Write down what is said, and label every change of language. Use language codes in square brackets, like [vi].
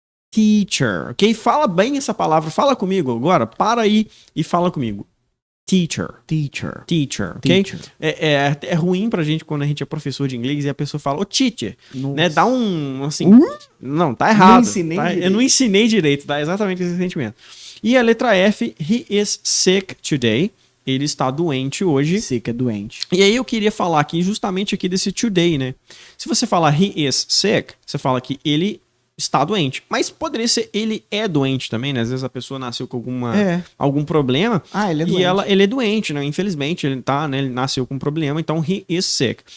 [pt] Teacher, ok? Fala bem essa palavra. Fala comigo agora. Para aí e fala comigo. Teacher, ok? É ruim pra gente quando a gente é professor de inglês e a pessoa fala, teacher, né? Dá um, assim... Não, tá errado. Eu não ensinei direito, dá exatamente esse sentimento. E a letra F, [en] he is sick today. [pt] Ele está doente hoje. Sick é doente. E aí eu queria falar aqui, justamente aqui desse today, né? Se você falar [en] he is sick, [pt] você fala que ele está doente. Mas poderia ser ele é doente também, né? Às vezes a pessoa nasceu com algum problema Ele é e doente. ele é doente, né? Infelizmente, ele tá, né? Ele nasceu com um problema, então [en] he is sick.